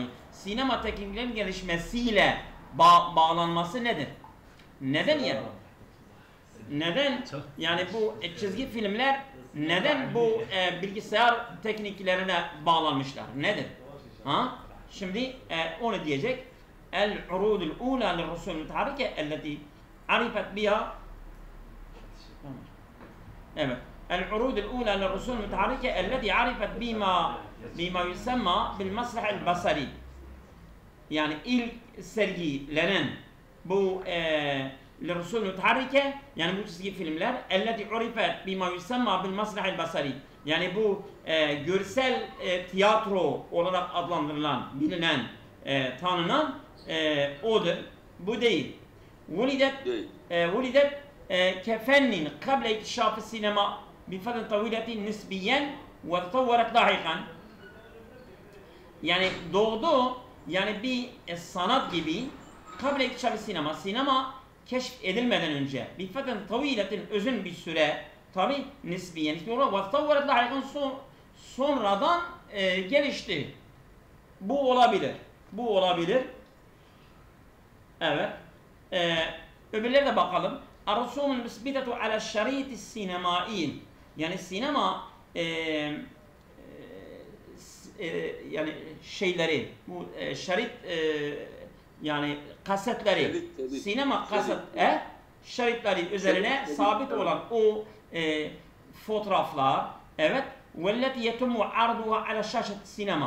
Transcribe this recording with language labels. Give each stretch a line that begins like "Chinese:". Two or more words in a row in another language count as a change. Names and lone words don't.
Turkish: Sinema tekniklerinin gelişmesiyle bağlanması nedir? Neden yani? Neden yani bu çizgi filmler neden bu bilgisayar tekniklerine bağlanmışlar? Nedir? Ha? Şimdi onu diyecek.
Arabic: العروض الأولى للرسوم المتحركة التي عرفت بها العروض الأولى للرسوم المتحركة التي عرفت بما يسمى بالمسرح البصري.
Turkish: Yani ilk sergilenen bu
Arabic: للرسوم المتحركة
Turkish: yani bu çizgi filmler
Arabic: التي عرفت بما يسمى بالمسرح البصري.
Turkish: Yani bu görsel tiyatro olarak adlandırılan, bilinen, tanınan odur. Bu değil.
Arabic: ولدت كفن قبل اكتشاف السينما بفترة طويلة نسبيا وتطورت لاحقا.
Turkish: Yani doğdu, yani bir sanat gibi
Arabic: قبل اكتشاف السينما,
Turkish: sinema keşf edilmeden önce bir
Arabic: فترة طويلة
Turkish: uzun bir süre tabi nisbiyen
Arabic: وتطورت لاحقا
Turkish: sonradan gelişti. Bu olabilir. Bu olabilir. Evet. Öbürlerine bakalım.
Arabic: الرسوم المثبتة على شريط سينمائي.
Turkish: Yani sinema yani şeyleri, bu şerit yani kasetleri, sinema kaset şeritleri üzerine sabit olan o fotoğraflar, evet,
Arabic: والتي يتم عرضها على شاشة السينما.